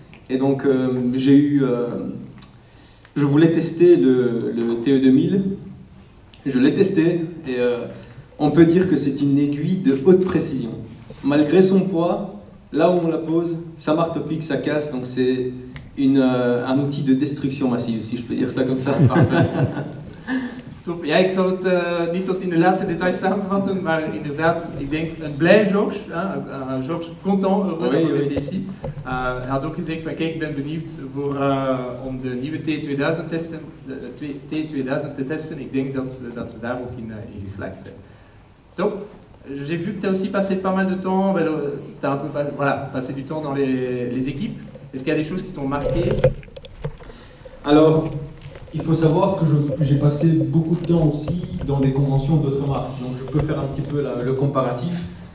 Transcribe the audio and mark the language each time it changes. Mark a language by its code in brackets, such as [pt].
[fr] Et donc, je voulais tester le TE2000. Je l'ai testé et on peut dire que c'est une aiguille de haute précision. Malgré son poids, là où on la pose, ça marteau-pique, ça casse, donc c'est un outil de destruction massive, si je peux dire ça comme ça. Parfait. Top. [nl] Ja, ik zal het niet tot in de laatste details samenvatten, maar inderdaad, ik denk een blij Georges, Georges [fr] content, heureux [nl] dat ici. Hij had ook gezegd van kijk, ik ben benieuwd om de nieuwe T2000 te testen. Ik denk dat we daar ook in geslaagd zijn. Top. [fr] J'ai vu que tu as aussi passé pas mal de temps, tu as un peu passé du temps dans les équipes. Est-ce qu'il y a des choses qui t'ont marqué? Alors, il faut savoir que j'ai passé beaucoup de temps aussi dans des conventions d'autres marques, donc je peux faire un petit peu le comparatif.